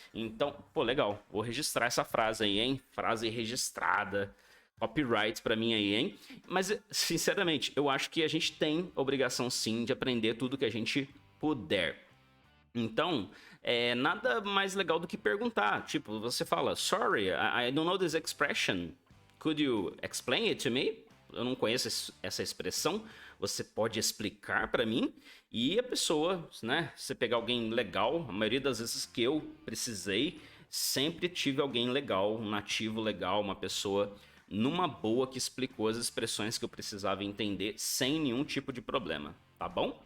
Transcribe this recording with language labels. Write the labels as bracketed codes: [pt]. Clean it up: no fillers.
[pt] Então, pô, legal. Vou registrar essa frase aí, hein? Frase registrada. Copyright pra mim aí, hein? Mas, sinceramente, eu acho que a gente tem obrigação sim de aprender tudo que a gente puder. Então, nada mais legal do que perguntar. Tipo, você fala, [en] sorry, I don't know this expression. Could you explain it to me? [pt] Eu não conheço essa expressão. Você pode explicar pra mim? E a pessoa, né? Você pegar alguém legal, a maioria das vezes que eu precisei sempre tive alguém legal, um nativo legal, uma pessoa numa boa que explicou as expressões que eu precisava entender sem nenhum tipo de problema, tá bom?